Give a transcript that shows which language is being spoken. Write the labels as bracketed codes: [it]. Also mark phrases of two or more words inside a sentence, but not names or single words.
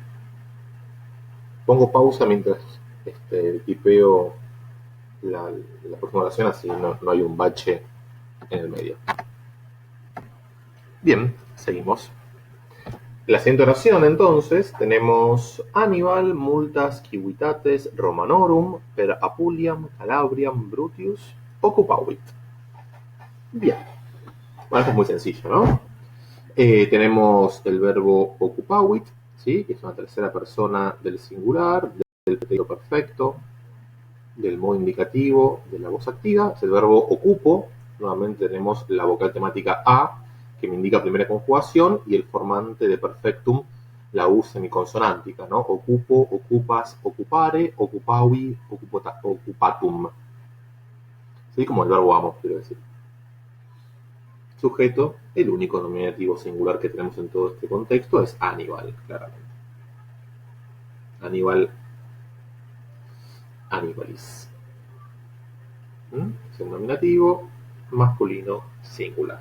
[es] Pongo pausa mientras tipeo la próxima oración, así no hay un bache en el medio. Bien, seguimos. La siguiente oración, entonces, tenemos [la] Hannibal, multas, civitates, Romanorum, per Apuliam, Calabriam, Brutius, occupavit. [es] Bien. Bueno, esto es muy sencillo, ¿no? Tenemos el verbo ocupavit, ¿sí? Que es una tercera persona del singular, del pretérito perfecto, del modo indicativo, de la voz activa. Es el verbo ocupo. Nuevamente tenemos la vocal temática a, que me indica primera conjugación, y el formante de perfectum, la U semiconsonántica, ¿no? [la] Ocupo, ocupas, ocupare, ocupavi, ocupatum. [es] ¿Sí? Como el verbo amo, quiero decir. Sujeto, el único nominativo singular que tenemos en todo este contexto es Aníbal, claramente. Aníbal, Aníbalis. Es el nominativo masculino singular.